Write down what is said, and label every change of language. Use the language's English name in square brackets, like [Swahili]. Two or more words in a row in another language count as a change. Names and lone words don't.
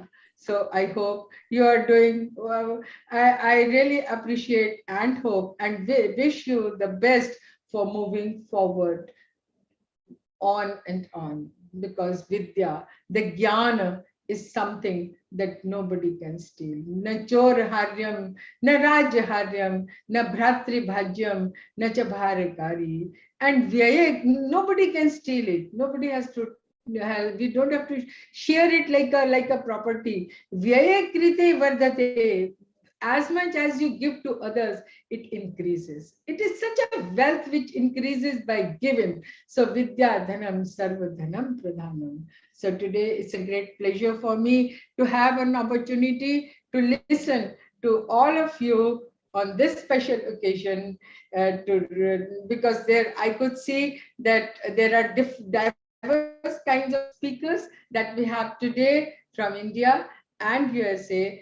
[English] So I hope you are doing well. I really appreciate and hope and wish you the best for moving forward on and on, because Vidya, the Jnana, is something that nobody can steal. [Sanskrit] न चोर हार्यम्, न राज्य हार्यम्, न भ्रातृ भाज्यम्, न च भारकारि. [English] And Vyaya, nobody can steal it. Nobody has to. We don't have to share it like a property. [Sanskrit] व्यये कृते वर्धते. [English] As much as you give to others, it increases. It is such a wealth which increases by giving. [Sanskrit] So विद्या धनम् सर्व धनम् प्रधानम्. [English] So today it's a great pleasure for me to have an opportunity to listen to all of you on this special occasion, because there I could see that there are diverse kinds of speakers that we have today from India and USA.